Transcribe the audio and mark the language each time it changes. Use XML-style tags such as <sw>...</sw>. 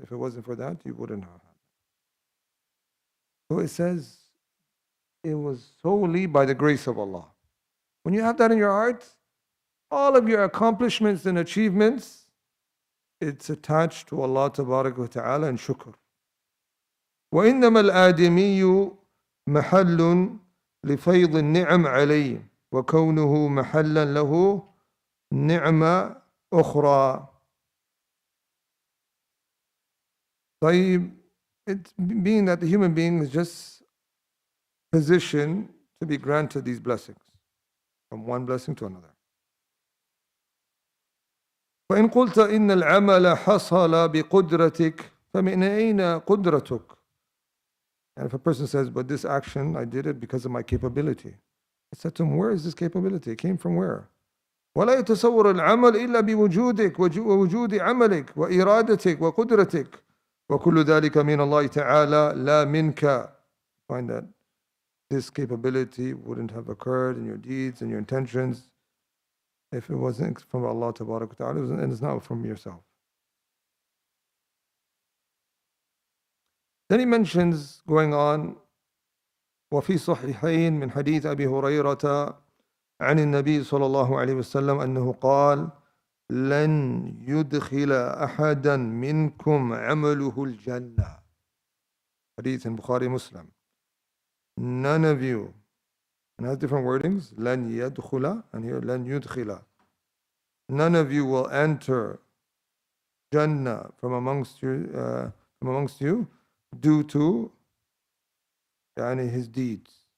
<en>If it wasn't for that, you wouldn't have. So it says, it was solely by the grace of Allah. When you have that in your heart, all of your accomplishments and achievements, it's attached to Allah Tabarak wa Ta'ala and shukr.</en> <ar>وإنما الآدمي محل لفيض النعم عليه وكونه محلا له نعمة أخرى. طيب,</ar> <en>it's being that the human being is just positioned to be granted these blessings from one blessing to another.</en> <ar>فإن قلت إن العمل حصل بقدرتك فمن أين قدرتك?</ar> <en>And if a person says, but this action, I did it because of my capability. I said to him, where is this capability? It came from where?</en> <ar>ولا يتصور العمل إلا بوجودك ووجود عملك وإرادتك وقدرتك وكل ذلك من الله تعالى لا منك.</ar> <en>Find that this capability wouldn't have occurred in your deeds and your intentions if it wasn't from Allah Tabarak wa Ta'ala, and it's not from yourself. Then he mentions, going on,</en> <ar>وفي صحيحين من حديث أبي هريرة عن النبي صلى الله عليه وسلم أنه قال لن يدخل أحدا منكم عمله الجنة.</ar> <en>Hadith in Bukhari Muslim. None of you, and it has different wordings,</en> <ar>لن يدخل,</ar> <en>and here لن يدخل. None of you will enter Jannah from amongst you due to his deeds.</en>